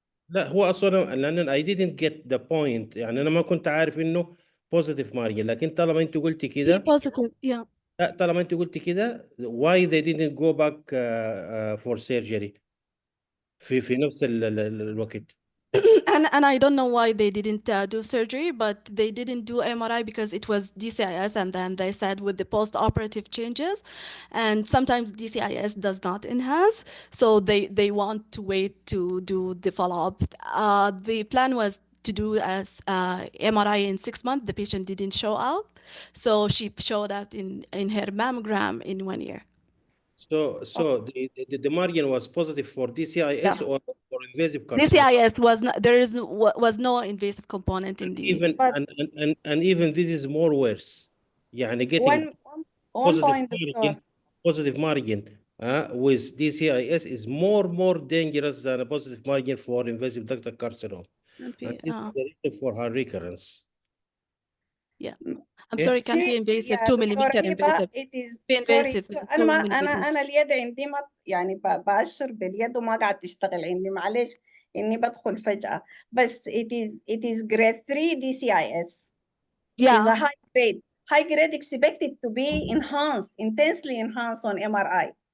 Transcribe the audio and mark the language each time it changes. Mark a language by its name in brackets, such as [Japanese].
[Arabic] لا هو اصلا لان [English] I didn't get the point، [Arabic] يعني انا ما كنت عارف انه positive margin، لكن طالما انت قلتي كده [English] positive yeah. [Arabic] لا طالما انت قلتي كده [English] why they didn't go back for surgery [Arabic] في نفس الوقت. [English] and I don't know why they didn't do surgery, but they didn't do MRI because it was DCIS, and then they said with the post-operative changes, and sometimes DCIS does not enhance, so they want to wait to do the follow-up. The plan was to do as MRI in 6 months. The patient didn't show up, so she showed up in her mammogram in 1 year. So the margin was positive for DCIS or for invasive carcinoma? DCIS was no invasive component in the Even and even this is more worse. يعني getting one point, Doctor. positive margin with DCIS is more dangerous than a positive margin for invasive ductal carcinoma. And this is the reason for her recurrence. Yeah. I'm sorry, can't be invasive. 2 millimeter invasive. It is invasive. [Arabic] انا اليد عندي ما يعني بأشر باليد وما قاعد تشتغل عندي، معلش اني بدخل فجأة، بس [English] it is grade 3 DCIS. It is a high grade expected to be enhanced, intensely enhanced on MRI.